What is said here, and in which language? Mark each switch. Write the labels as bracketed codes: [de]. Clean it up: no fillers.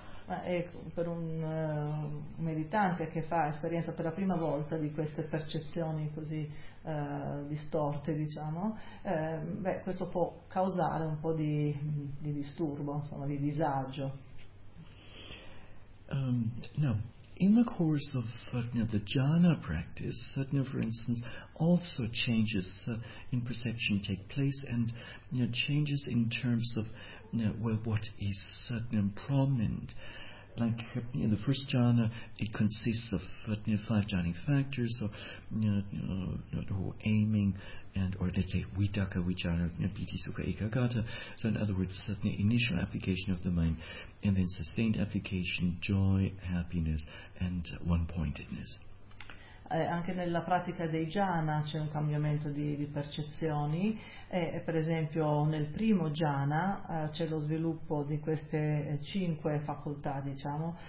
[it] Ecco, per un meditante che fa esperienza per la prima volta di queste percezioni così distorte, diciamo, questo può causare un po' di disturbo, insomma, di disagio. [en] Now, in the course of the jhana practice, for instance, also changes in perception take place, and changes in terms of what is prominent. Like in the first jhana, it consists of 5 jhani factors, or aiming, and or let's say vitaka vichara, piti sukha ekagata. So in other words, initial application of the mind, and then sustained application, joy, happiness, and one-pointedness. [it] Anche nella pratica dei jhana c'è un cambiamento di percezioni, per esempio nel primo jhana c'è lo sviluppo di queste cinque facoltà, diciamo.